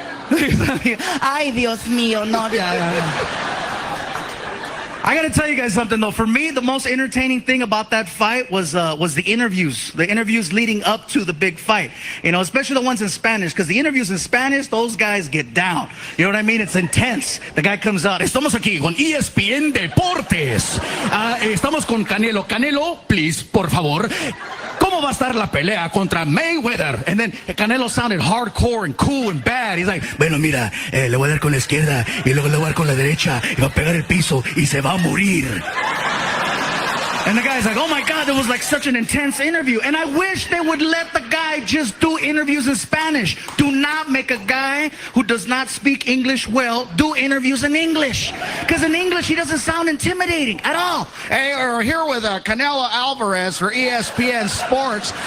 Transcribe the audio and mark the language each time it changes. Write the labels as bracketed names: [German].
[Spanish] Ay, Dios mío, no. [English] I gotta tell you guys something though. For me, the most entertaining thing about that fight was the interviews leading up to the big fight. You know, especially the ones in Spanish, because the interviews in Spanish, those guys get down. You know what I mean? It's intense. The guy comes out. [Spanish] Estamos aquí con ESPN Deportes. Estamos con Canelo. Canelo, [English] please, [Spanish] por favor. ¿Cómo va a estar la pelea contra Mayweather? [English] And then Canelo sounded hardcore and cool and bad. He's like, [Spanish] bueno, mira, le voy a dar con la izquierda y luego le voy a dar con la derecha y va a pegar el piso y se va a morir. [English] And the guy's like, oh my God, it was like such an intense interview. And I wish they would let the guy just do interviews in Spanish. Do not make a guy who does not speak English well do interviews in English. Because in English, he doesn't sound intimidating at all. Hey, we're here with Canelo Alvarez for ESPN Sports.